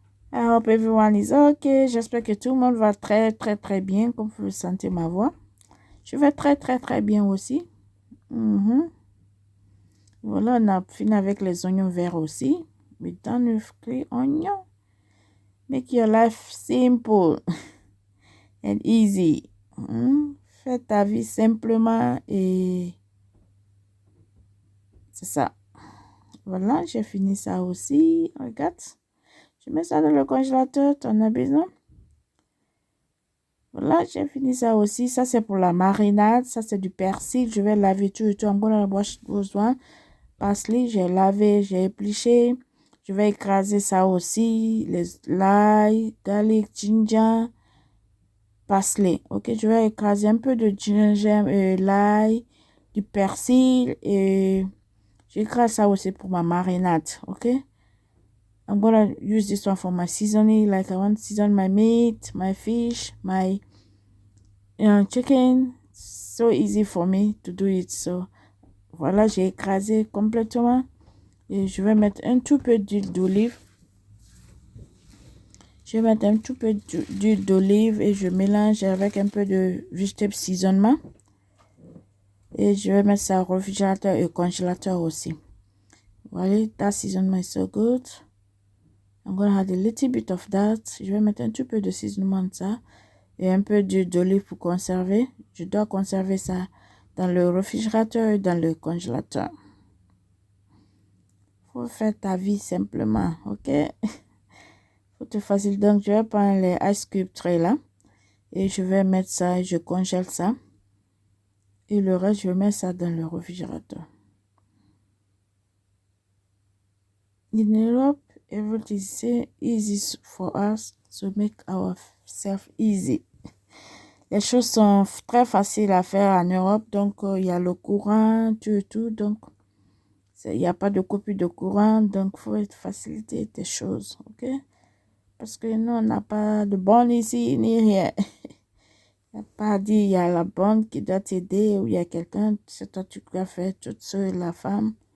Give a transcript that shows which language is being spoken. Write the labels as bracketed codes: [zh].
[en] I hope everyone is okay. [fr] J'espère que tout le monde va très, très, très bien, comme vous sentez ma voix. Je vais très, très, très bien aussi. Voilà, on a fini avec les oignons verts aussi. [en] We done with green onion. Make your life simple and easy. [fr] Fais ta vie simplement et c'est ça. Voilà, j'ai fini ça aussi. Regarde. Je mets ça dans le congélateur. Tu en as besoin. Voilà, j'ai fini ça aussi. Ça, c'est pour la marinade. Ça, c'est du persil. Je vais laver tout. [en] I'm gonna wash those one. Parsley, [fr] j'ai lavé, j'ai épluché. Je vais écraser ça aussi. L'ail, garlic, ginger. parsley. Ok, je vais écraser un peu de gingembre, l'ail, du persil et j'écrase ça aussi pour ma marinade. [en] Ok, I'm gonna use this one for my seasoning. Like I want to season my meat, my fish, my chicken. So easy for me to do it. [fr] So voilà, j'ai écrasé complètement et je vais mettre un tout peu d'huile d'olive. Je vais mettre un tout peu d'huile d'olive et je mélange avec un peu de vegetable seasonement. Et je vais mettre ça au réfrigérateur et au congélateur aussi. [en] Voilà, that seasoning is so good. I'm going to add a little bit of that. [fr] Je vais mettre un tout peu de seasonement de ça et un peu d'huile d'olive pour conserver. Je dois conserver ça dans le réfrigérateur et dans le congélateur. Faut faire ta vie simplement, ok? Faut te facile. Donc, je vais prendre les [en] ice cube tray [fr] là et je vais mettre ça, je congèle ça. Et le reste, je mets ça dans le réfrigérateur. [en] In Europe, everything is easy for us to make ourselves easy. [fr] Les choses sont très faciles à faire en Europe, donc il y a le courant, tout, donc il n'y a pas de coupure de courant, donc il faut faciliter des choses, ok? Parce que nous, on n'a pas de borne ici, ni rien. Il n'y a pas dit, il y a la borne qui doit t'aider, ou il y a quelqu'un, c'est toi tu dois faire toute seule, la femme.